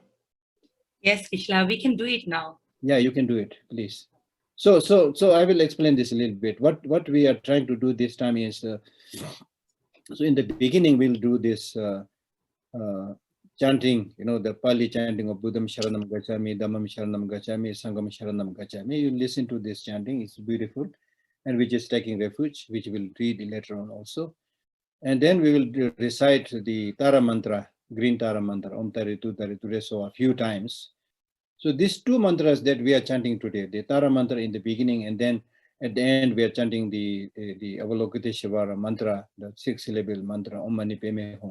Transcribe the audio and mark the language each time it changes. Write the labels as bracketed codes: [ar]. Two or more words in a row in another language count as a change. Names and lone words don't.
[en] Yes, Kishla, we can do it now. Yeah, you can do it, please. So I will explain this a little bit. What we are trying to do this time is, so in the beginning we'll do this chanting, the Pali chanting of [pi] Buddham Sharanam Gacchami, Dhammam Sharanam Gacchami, Sangham Sharanam Gacchami. [en] You listen to this chanting; it's beautiful, and we're just taking refuge, which we'll read later on also. And then we will recite the Tara mantra, green Tara mantra, [sa] Om Taritu Taritu Reso, [en] a few times. So these two mantras that we are chanting today, the Tara mantra in the beginning, and then at the end we are chanting the Avalokiteshvara mantra, the 6-syllable mantra, [sa] Om Mani Padme Hum.